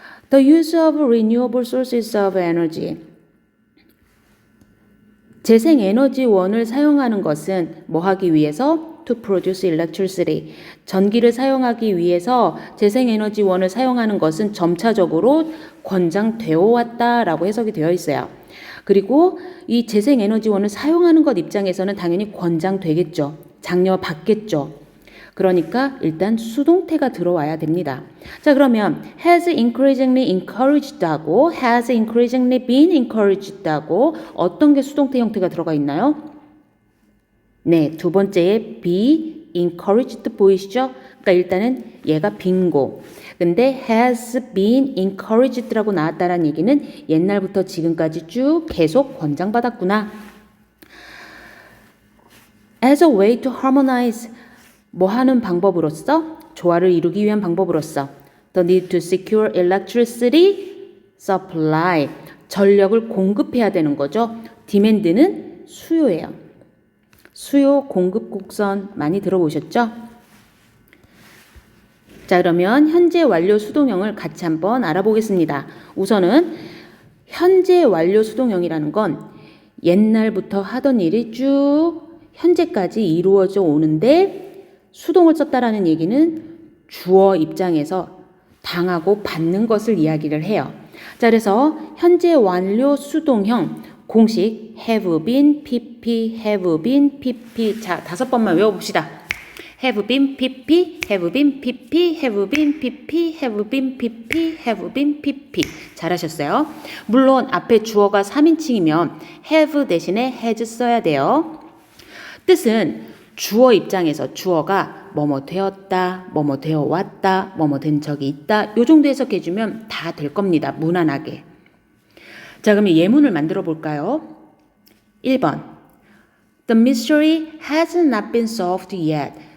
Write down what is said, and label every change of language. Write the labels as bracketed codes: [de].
[en] The use of renewable sources of energy. [ko] 재생에너지원을 사용하는 것은 뭐 하기 위해서? [en] To produce electricity. [ko] 전기를 사용하기 위해서 재생에너지원을 사용하는 것은 점차적으로 권장되어 왔다라고 해석이 되어 있어요. 그리고 이 재생에너지원을 사용하는 것 입장에서는 당연히 권장되겠죠. 장려받겠죠. 그러니까 일단 수동태가 들어와야 됩니다. 자, 그러면 [en] has increasingly encouraged [ko] 하고 [en] has increasingly been encouraged [ko] 하고 어떤 게 수동태 형태가 들어가 있나요? 네, 두 번째에 [en] be encouraged [ko] 보이시죠? 그러니까 일단은 얘가 빙고. 근데 [en] has been encouraged [ko] 라고 나왔다는 얘기는 옛날부터 지금까지 쭉 계속 권장받았구나. [en] As a way to harmonize [ko] 뭐 하는 방법으로서? 조화를 이루기 위한 방법으로서 [en] The need to secure electricity supply. [ko] 전력을 공급해야 되는 거죠. demand는 수요예요. 수요 공급 곡선 많이 들어보셨죠? 자, 그러면 현재 완료 수동형을 같이 한번 알아보겠습니다. 우선은 현재 완료 수동형이라는 건 옛날부터 하던 일이 쭉 현재까지 이루어져 오는데 수동을 썼다라는 얘기는 주어 입장에서 당하고 받는 것을 이야기를 해요. 자, 그래서 현재 완료 수동형 공식 [en] have been, pp, have been, pp. [ko] 자, 5번만 외워봅시다. [en] have been, pp, have been, pp, have been, pp, have been, pp, have been, pp. [ko] 잘하셨어요. 물론 앞에 주어가 3인칭이면 have 대신에 has 써야 돼요. 뜻은 주어 입장에서 주어가 뭐뭐 되었다, 뭐뭐 되어 왔다, 뭐뭐 된 적이 있다. 요 정도 해석해주면 다 될 겁니다. 무난하게. 자, 그러면 예문을 만들어 볼까요? 1번. [en] The mystery has not been solved yet.